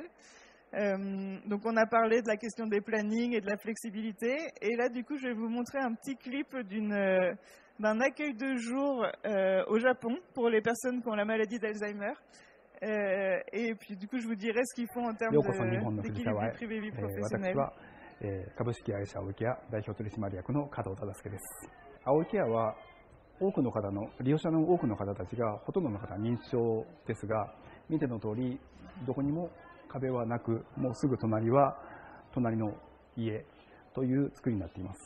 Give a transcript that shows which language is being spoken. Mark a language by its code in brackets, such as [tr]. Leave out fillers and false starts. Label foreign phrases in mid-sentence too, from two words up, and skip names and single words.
[fr] Donc on a parlé de la question des plannings et de la flexibilité, et là du coup je vais vous montrer un petit clip d'un accueil de jour au Japon pour les personnes qui ont la maladie d'Alzheimer. Et puis du coup je vous dirai ce qu'ils font en termes d'équilibre vie privée, vie professionnelle. [ja] 株式会社青木屋代表取締役の加藤忠介です。青木屋は利用者の多くの方たちがほとんどの方は認知症ですが、見ての通りどこにも壁はなく、もうすぐ隣は隣の家という作りになっています。